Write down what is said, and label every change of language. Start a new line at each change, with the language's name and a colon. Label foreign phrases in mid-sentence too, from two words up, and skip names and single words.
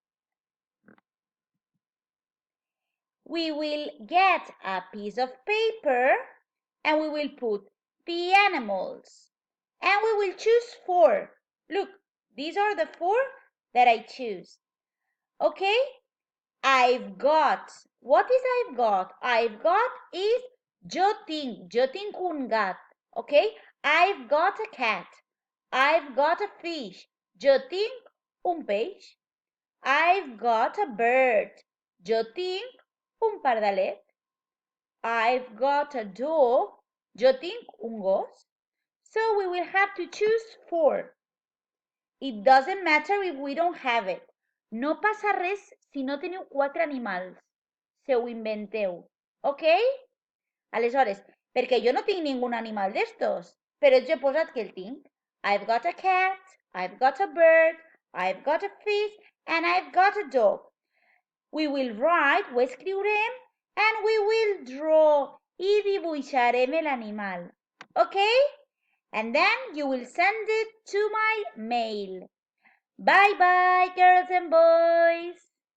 English: We will get a piece of paper and we will put the animals. And we will choose 4. Look, these are the 4 that I choose. Okay? I've got. What is I've got? I've got is
Catalan: yo tinc un gat.
English: Okay? I've got a cat. I've got a fish.
Catalan: Yo tinc un peix.
English: I've got a bird.
Catalan: Yo tinc un pardalet.
English: I've got a dog.
Catalan: Yo tinc un gos.
English: So we will have to choose 4. It doesn't matter if we don't have it.
Catalan: No passa res si no teniu 4 animals. Se ho inventeu. Ok? Aleshores, perquè jo no tinc ningun animal d'estos, però jo he posat que el tinc.
English: I've got a cat, I've got a bird, I've got a fish, and I've got a dog. We will write,
Catalan: ho escriurem,
English: and we will draw,
Catalan: i dibuixarem l'animal.
English: Okay? And then you will send it to my mail. Bye bye, girls and boys.